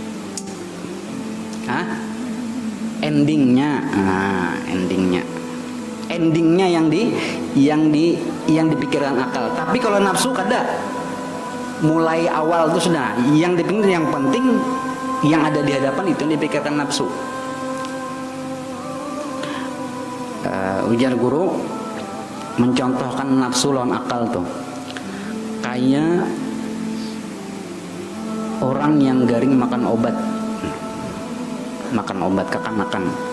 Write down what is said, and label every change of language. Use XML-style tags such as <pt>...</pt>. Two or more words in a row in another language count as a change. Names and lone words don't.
<bjn>Hah? Endingnya. Nah, endingnya. Endingnya yang dipikirkan akal. Tapi kalau nafsu kada, mulai awal itu sudah yang dipikirkan, yang penting yang ada di hadapan itu yang dipikirkan nafsu. Ujar guru mencontohkan nafsu lawan akal tuh kayak orang yang garing makan obat kekanakan.</bjn>